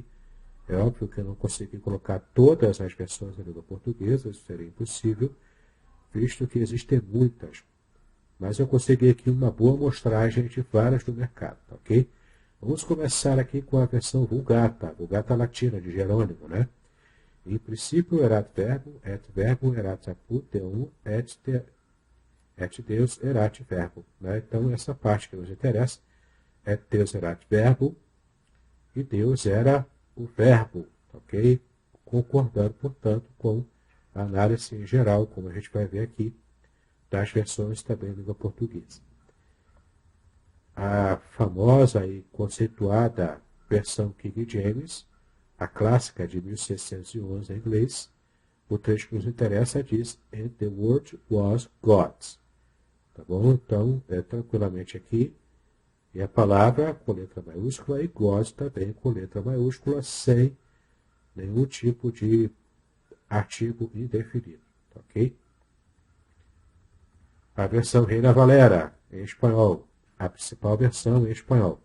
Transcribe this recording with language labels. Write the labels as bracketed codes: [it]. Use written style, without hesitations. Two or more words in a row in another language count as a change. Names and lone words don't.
[pt] É óbvio que eu não consegui colocar todas as versões em língua portuguesa, isso seria impossível, visto que existem muitas. Mas eu consegui aqui uma boa amostragem de várias do mercado, ok? Vamos começar aqui com a versão Vulgata latina de Jerônimo, né? [la] Em princípio erat verbo erat apud deum et Deus erat verbo, né? [pt] Então essa parte que nos interessa é [la] Deus erat verbo [pt] e Deus era o verbo, ok? Concordando, portanto, com a análise em geral, como a gente vai ver aqui, das versões também em língua portuguesa. A famosa e conceituada versão King James, a clássica de 1611 em inglês, o trecho que nos interessa diz [en] And the word was God. [pt] Tá bom? Então, tranquilamente aqui, e a palavra com letra maiúscula e God também com letra maiúscula, sem nenhum tipo de artigo indefinido. Ok? A versão Reina Valera, em espanhol, a principal versão em espanhol.